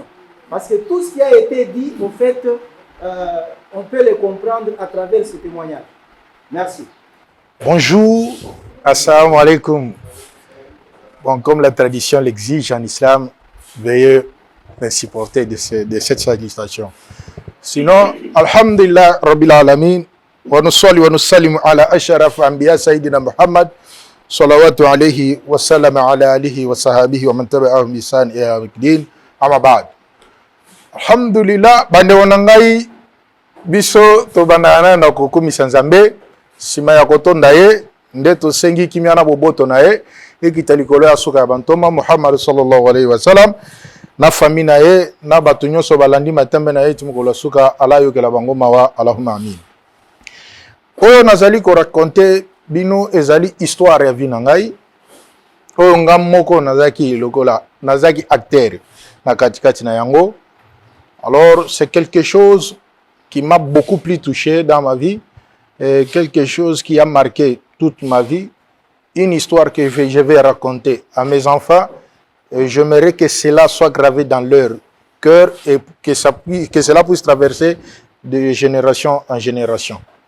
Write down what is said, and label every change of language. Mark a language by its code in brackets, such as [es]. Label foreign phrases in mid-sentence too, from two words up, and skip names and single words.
[fr] Parce que tout ce qui a été dit, au fait, on peut le comprendre à travers ce témoignage. Merci. [ar] Bonjour, السلام عليكم. [fr] Bon, comme la tradition l'exige en islam, veuillez me supporter de cette salutation. Sinon, [ar] الحمد لله رب العالمين ونصلي ونسلم على أشرف الأنبياء سيدنا محمد صلوات عليه وسلم على آله وصحابه ومن تبعهم بإحسان إلى يوم الدين أما بعد. الحمد لله, [ln] bande wanangai biso to bandana na kokumisa Nzambe, sima ya kotonda ye, nde to sengi kimia na boboto na ye, ekitalikolo ya suka ya bantoma Muhammad [ar] صلى الله عليه وسلم, [ln] na famille na ye, na batu nyonso balandi matembe na ye timukolo suka ala yokela bango mawa, [ar] اللهم آمين. [ln] Oyo nazali ko raconter bino ezali histoire ya vie na ngai. Oyo ngam moko nazaki lokola, nazaki acteur na katikati na yango. [fr] Alors c'est quelque chose qui m'a beaucoup plus touché dans ma vie, quelque chose qui a marqué toute ma vie, une histoire que je vais raconter à mes enfants. J'aimerais que cela soit gravé dans leur cœur et que cela puisse traverser de génération en génération.